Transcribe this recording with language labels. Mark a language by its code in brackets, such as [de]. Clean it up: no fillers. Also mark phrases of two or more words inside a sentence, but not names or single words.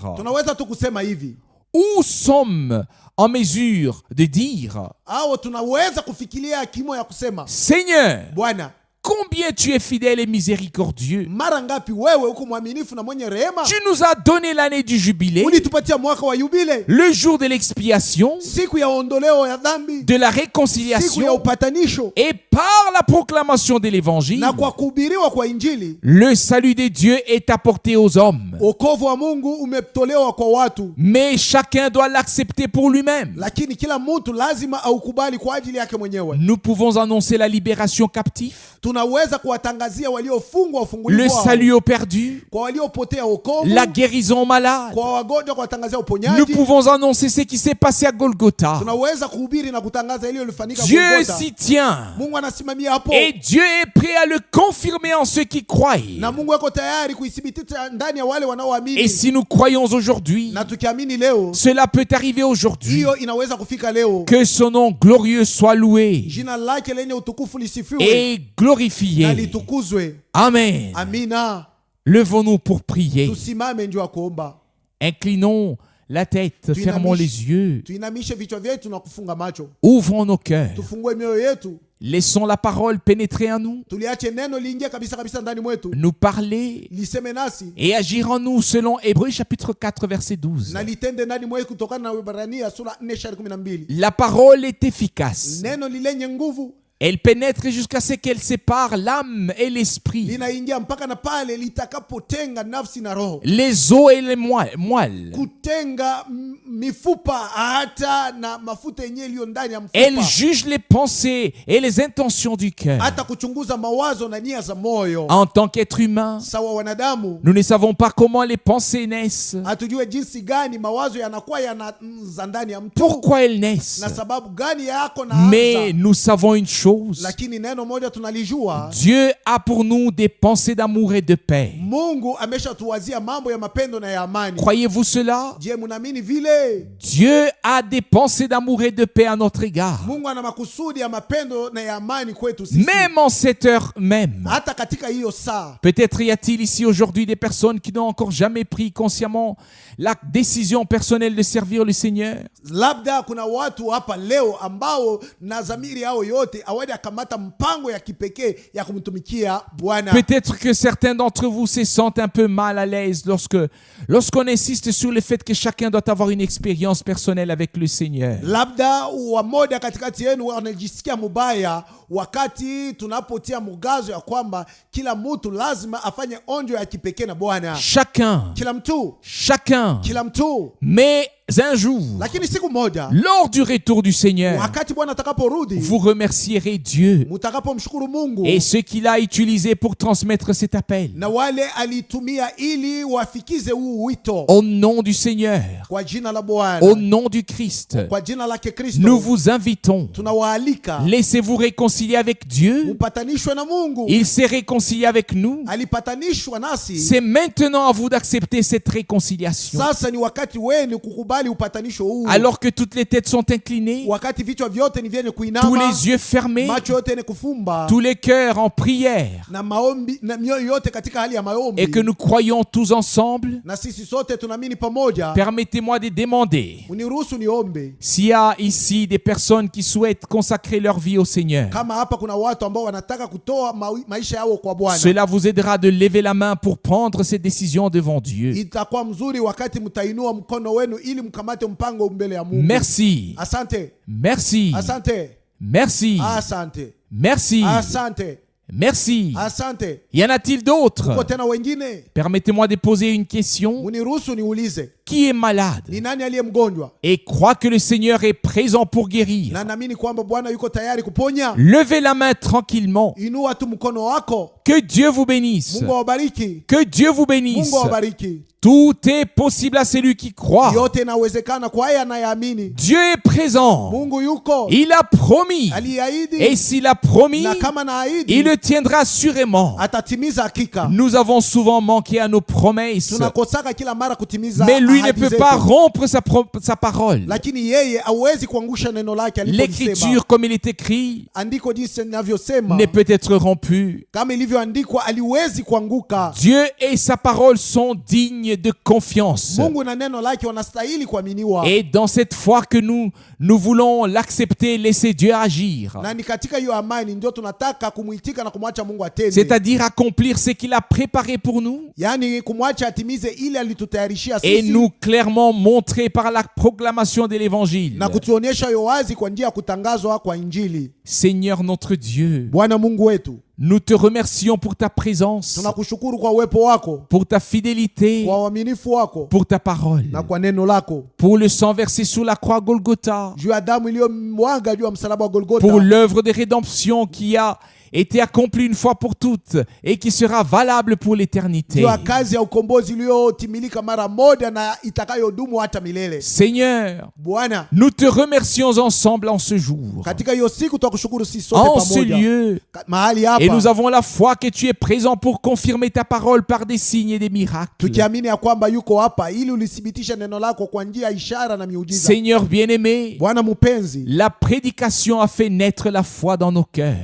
[sw] tunaweza tu kusema hivi, [fr] ou sommes en mesure de dire, [sw] au tunaweza kufikiria kimo ya kusema, [fr] Seigneur, [sw] Bwana, [fr] combien tu es fidèle et miséricordieux. [sw] mara ngapi wewe uko mwaminifu na mwenye rehema. [fr] Tu nous as donné l'année du jubilé, [sw] Ulitupatia mwaka wa yubile, [fr] le jour de l'expiation, [sw] siku ya ondoleo ya dhambi, [fr] de la [sw] siku ya [fr] réconciliation, [sw] upatanisho, [fr] et par la proclamation de l'évangile, [sw] na kwa kuhubiriwa kwa Injili [fr] le salut de Dieu est apporté aux hommes. [sw] wokovu wa Mungu umetolewa kwa watu, [fr] Mais chacun doit l'accepter pour lui-même. [sw] lakini kila mtu lazima aukubali kwa ajili yake mwenyewe. [fr] Nous pouvons annoncer la libération captive, [sw] Tunaweza kuwatangazia waliofungwa ufungulivu [fr] le [sw] wao, [fr] salut aux perdus, [sw] kwa waliopotea wokovu, [fr] la guérison aux malades. [sw] kwa wagonjwa kuwatangazia [fr] Nous [sw] uponyaji. [fr] pouvons annoncer ce qui s'est passé à Golgotha. [sw] Tunaweza kuhubiri na kutangaza ile ilifanyika [fr] Dieu [sw] Golgotha. [fr] s'y tient. [sw] Mungu anasimamia hapo, [fr] Et Dieu est prêt à le confirmer en ceux qui croient. [sw] na Mungu yuko tayari kuithibitisha ndani ya wale [fr] Et [sw] wanaoamini. [fr] si nous croyons aujourd'hui, [sw] Na tukiamini leo, [fr] cela peut arriver aujourd'hui. [sw] hiyo inaweza kufika leo. [fr] Que son nom glorieux soit loué [sw] Jina lake lenye utukufu lisifiwe [fr] et [sw] na [fr] glorifié. [sw] litukuzwe. [fr] Amen. [sw] Amina. [fr] Levons-nous pour prier. [sw] Tusimame ndio ya kuomba. [fr] Inclinons la tête, fermons les yeux, [sw] Tuinamishe vichwa vyetu na kufunga macho. [fr] ouvrons nos cœurs. [sw] Tufungue mioyo yetu. [fr] Laissons la parole pénétrer en nous, [sw] Tuliache neno liingie kabisa kabisa ndani mwetu. [fr] nous parler [sw] Liseme nasi [fr] et agir en nous selon Hébreux chapitre 4 verset 12. [sw] na litende ndani mwetu kutokana na Waebrania sura 4:12. [fr] La parole est efficace. [sw] Neno lilenye nguvu, [fr] Elle pénètre jusqu'à ce qu'elle sépare l'âme et l'esprit, [sw] linaingia mpaka na pale litakapotenga nafsi na roho, [fr] les os et les moelles. [sw] kutenga mifupa hata na mafuta yenyewe iliyo ndani ya [fr] Elle [sw] mfupa, [fr] juge les pensées et les intentions du cœur. [sw] hata kuchunguza mawazo na nia za moyo. [fr] En tant qu'être humain, [sw] Sawa wanadamu, [fr] nous ne savons pas comment les pensées naissent, [sw] hatujue jinsi gani mawazo yanakuwa yanaanza ndani ya mtu, [fr] pourquoi elles naissent. [sw] na sababu gani yako na [fr] Mais [sw] anza. [fr] nous savons une chose. [sw] Lakini neno moja tunalijua, [fr] Dieu a pour nous des pensées d'amour et de paix. [sw] Mungu ameshatuwazia mambo ya mapendo na ya amani. [fr] Croyez-vous cela? [sw] Je, munaamini vile? [fr] Dieu a des pensées d'amour et de paix à notre égard. [sw] Mungu ana makusudi ya mapendo na ya amani kwetu sisi. [fr] Même en cette heure même. [sw] Hata katika hiyo saa, [fr] Peut-être y a-t-il ici aujourd'hui des personnes qui n'ont encore jamais pris consciemment la décision personnelle de servir le Seigneur. [sw] labda kuna watu hapa leo ambao na dhamiri yao yote hawajakamata mpango ya kipekee ya kumtumikia Bwana. [fr] Peut-être que certains d'entre vous se sentent un peu mal à l'aise lorsqu'on insiste sur le fait que chacun doit avoir une expérience personnelle avec le Seigneur. [sw] Labda wamoja katikati yenu wanajisikia mubaya wakati tunapotia mgazo ya kwamba kila mtu lazima afanye onjo ya kipekee na Bwana. [fr] Chacun, [sw] Kila mtu. [fr] mais un jour, [sw] Lakini siku moja, [fr] lors du retour du Seigneur, [sw] wakati Bwana atakaporudi, [fr] vous remercierez Dieu [sw] mutakapomshukuru Mungu [fr] et ce qu'il a utilisé pour transmettre cet appel. [sw] na wale alitumia ili wafikize huu wito [fr] Au nom du Seigneur, [sw] kwa jina la Bwana, [fr] au nom du Christ, [sw] kwa jina lake Kristo, [fr] nous vous invitons. [sw] tunawaalika [fr] Laissez-vous réconcilier avec Dieu. [sw] mupatanishwe na Mungu. [fr] Il s'est réconcilié avec nous. [sw] Alipatanishwa nasi. [fr] C'est maintenant à vous d'accepter cette réconciliation. [sw] Sasa ni wakati wenu kukubali upatanisho huu. [fr] Alors que toutes les têtes sont inclinées, [sw] Wakati vichwa vyote ni vyenye [fr] tous [sw] kuinama, [fr] les yeux fermés, [sw] macho yote ni kufumba, [fr] tous les cœurs en prière, [sw] na maombi na mioyo yote katika hali ya maombi, [fr] et que nous croyons tous ensemble, [sw] na sisi sote tunaamini pamoja. [fr] permettez-moi de demander [sw] Uniruhusu niombe. [fr] s'il y a ici des personnes qui souhaitent consacrer leur vie au Seigneur. [sw] Kama hapa kuna watu ambao wanataka kutoa maisha yao kwa Bwana, [fr] Cela vous aidera de lever la main pour prendre ces décisions devant Dieu. [sw] itakuwa mzuri wakati mtainua mkono wenu ili mkamate mpango mbele ya Mungu. [fr] Merci. [sw] Asante. [fr] Merci. [sw] Asante. [fr] Merci. [sw] Asante. [fr] Merci. [sw] Asante. [fr] Merci. [sw] Asante. [fr] Y en a-t-il d'autres? [sw] Uko tena wengine? [fr] Permettez-moi de poser une question. [sw] Uniruhusu niulize. [fr] Qui est malade [sw] Ni nani aliye mgonjwa? [fr] et croit que le Seigneur est présent pour guérir? [sw] Na naamini kwamba Bwana yuko tayari kuponya. [fr] Levez la main tranquillement. [sw] Inua tu mkono wako. [fr] Que Dieu vous bénisse. [sw] Mungu awabariki. [fr] Que Dieu vous bénisse. [sw] Mungu awabariki. [fr] Tout est possible à celui qui croit. [sw] Yote inawezekana kwa yeye anayeamini. [fr] Dieu est présent. [sw] Mungu yuko. [fr] Il a promis. [sw] Aliahidi. [fr] Et s'il a promis, [sw] Na kama naahidi, [fr] il le tiendra assurément. [sw] atatimiza hakika. [fr] Nous avons souvent manqué à nos promesses. [sw] Tunakosaka kila mara kutimiza [fr] Mais lui ne [sw] ahadi [fr] peut [sw] zetu. [fr] pas rompre sa parole. [sw] Lakini yeye hawezi kuangusha neno lake alipolisema. [fr] L'écriture, comme il est écrit, [sw] Andiko jinsi linavyosema, [fr] ne peut être rompue. [sw] kama ilivyoandikwa, aliwezi kuanguka. [fr] Dieu et sa parole sont dignes de confiance. [sw] Mungu na neno lake wanastahili kuaminiwa. [fr] Et dans cette foi que nous voulons l'accepter, laisser Dieu agir. [sw] Na ni katika hiyo amani ndio tunataka kumuitika na kumwacha Mungu atende. [fr] C'est-à-dire accomplir ce qu'il a préparé pour nous. [sw] Yaani kumwacha atimize ile alitutayarishia [fr] Et [sw] sisi. [fr] nous clairement montrer par la proclamation de l'évangile. [sw] Na kutuonyesha hiyo wazi kwa njia ya kutangazwa kwa Injili. [fr] Seigneur notre Dieu, [sw] Bwana Mungu wetu, [fr] nous te remercions pour ta présence, [sw] tunakushukuru kwa uwepo wako, [fr] pour ta fidélité, [sw] kwa uaminifu wako [fr] pour ta parole, [sw] na kwa neno lako, [fr] pour le sang versé sur la croix Golgotha, [sw] juu ya damu iliyomwaga juu ya msalaba wa Golgotha, [fr] pour l'œuvre de rédemption qui a été accomplie une fois pour toutes et qui sera valable pour l'éternité. [sw] juu ya kazi ya ukombozi iliyotimilika mara moja na itakayodumu hata milele. [fr] Seigneur, [sw] Bwana, [fr] nous te remercions ensemble en ce jour, [sw] katika hiyo siku tutakushukuru sisi sote [fr] en ce [sw] pamoja [fr] lieu, [sw] mahali [fr] et nous [sw] hapa, [fr] avons la foi que tu es présent pour confirmer ta parole par des signes et des miracles. [sw] tukiamini ya kwamba yuko hapa ili ulithibitishe neno lako kwa njia ya ishara na miujiza. [fr] Seigneur bien-aimé, [sw] Bwana mpenzi, [fr] la prédication a fait naître la foi dans nos cœurs.